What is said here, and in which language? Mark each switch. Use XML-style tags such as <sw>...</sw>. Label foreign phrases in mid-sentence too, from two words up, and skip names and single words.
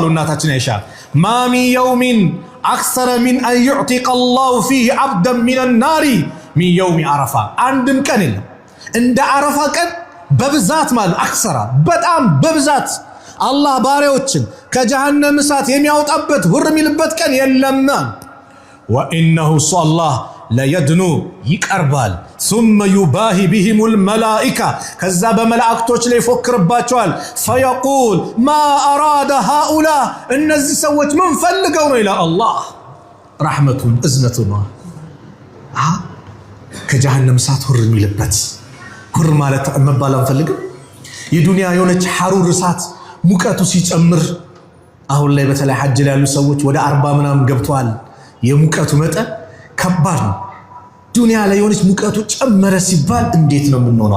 <am>እናታችን አይሻ</am> <ar>ما من يوم أكثر من أن يعتق الله فيه عبدا من النار من يوم عرفة።</ar> <am>አንድም ቀን የለም እንደ አረፋ ቀን በብዛት ማለት አክሰራ በጣም በብዛት አላህ ባሪያዎችን ከጀሃነም እሳት የሚያወጣበት ሁር የሚልበት ቀን የለም።</am> <ar>وإنه الله ليدنو</ar> <am>ይቀርባል።</am> <ar>ثم يباهي بهم الملائكة</ar> <am>ከዛ በመላእክቶች ላይ ይፎክርባቸዋል።</am> <ar>فيقول ما أراد هؤلاء</ar> <am>እነዚህ ሰዎች ምን ፈልገው ነው ይላል አላህ። ረሕመቱን እዝነቱን ነው። ከጀሃነም እሳት ሁር የሚልበት ሁር ማለት መባል አንፈልግም። የዱንያ የሆነች ሐሩር እሳት ሙቀቱ ሲጨምር አሁን ላይ በተለይ ሐጅ ላይ ያሉ ሰዎች ወደ 40 ምናምን ገብተዋል። የሙቀቱ መጠን ከባድ ነው። ዱንያ ላይ የሆነች ሙቀቱ ጨመረ ሲባል እንዴት ነው የምንሆነው?</am>